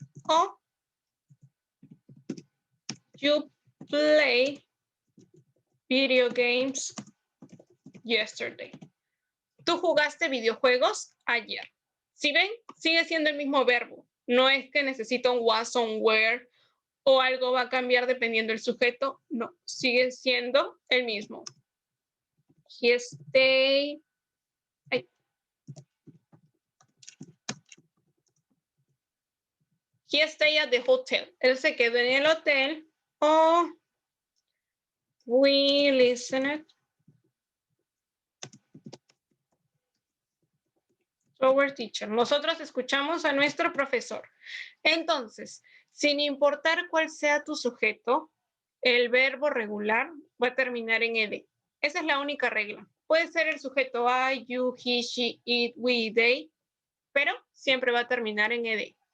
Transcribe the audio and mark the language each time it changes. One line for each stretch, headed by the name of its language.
English: O you play video games yesterday.
Spanish: Tú jugaste videojuegos ayer. ¿Sí ven? Sigue siendo el mismo verbo. No es que necesita un was o un were o algo va a cambiar dependiendo del sujeto. No, sigue siendo el mismo.
English: He stayed. He stayed at the hotel.
Spanish: Él se quedó en el hotel.
English: O we listened to our teacher.
Spanish: Nosotros escuchamos a nuestro profesor. Entonces, sin importar cuál sea tu sujeto, el verbo regular va a terminar en ed. Esa es la única regla. Puede ser el sujeto I, you, he, she, it, we, they, pero siempre va a terminar en ed.